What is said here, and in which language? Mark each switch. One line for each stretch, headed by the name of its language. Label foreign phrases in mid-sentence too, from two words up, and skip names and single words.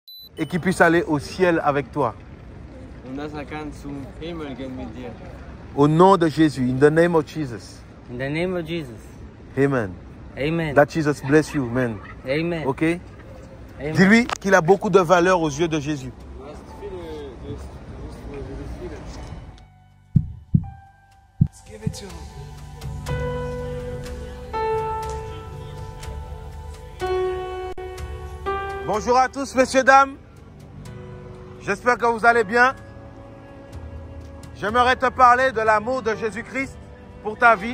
French: et qu'il puisse aller au ciel avec toi.
German: Und dass kann zum Himmel gehen mit dir.
French: Au nom de Jésus,
English: in the name of Jesus. In the name of Jesus. Amen. Amen. That Jesus bless you, man. Amen. Ok? Amen.
French: Dis-lui qu'il a beaucoup de valeur aux yeux de Jésus.
German: Du hast viele.
English: Let's give it to him.
French: Bonjour à tous, messieurs, dames. J'espère que vous allez bien. J'aimerais te parler de l'amour de Jésus-Christ pour ta vie.